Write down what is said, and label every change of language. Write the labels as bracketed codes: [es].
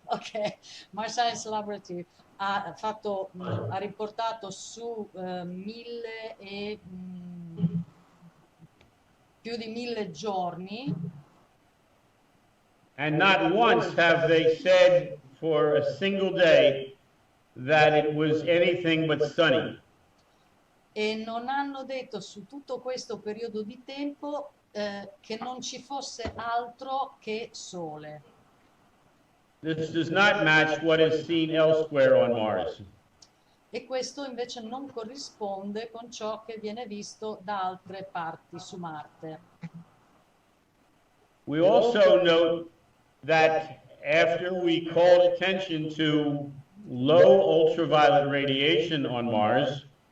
[it] Ok, Mars Science Laboratory ha riportato su più di 1000 giorni. [en] And not once have they said for a single day that it was anything but sunny. [it] E non hanno detto su tutto questo periodo di tempo che non ci fosse altro che sole. [en] This does not match what is seen elsewhere on Mars. [it] E questo invece non corrisponde con ciò che viene visto da altre parti su Marte. [en] We also note that after we called attention to low ultraviolet radiation on Mars,